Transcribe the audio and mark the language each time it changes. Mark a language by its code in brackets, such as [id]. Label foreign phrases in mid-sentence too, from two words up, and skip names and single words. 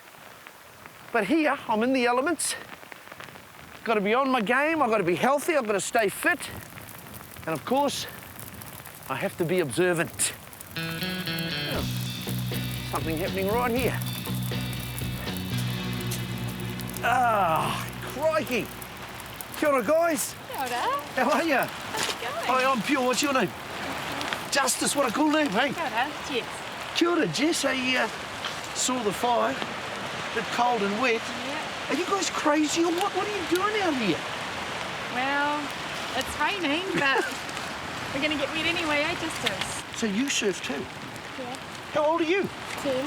[en] But here, I'm in the elements. Got to be on my game, I've got to be healthy, I've got to stay fit. And of course, I have to be observant. Oh, something happening right here. Ah, crikey. [mi] Kia ora, guys. Kia ora. [en] How are you? How's it going? Hi, I'm Pure. What's your name? Justice, what a cool name, hey? [mi] Kia ora. Jess. Kia ora, Jess. [en] I saw the fire, a bit cold and wet. Yeah. Are you guys crazy or what? What are you doing out here? Well, it's raining, but we're going to get wet anyway, eh, Justice? So you surf too? Yeah. How old are you? 10.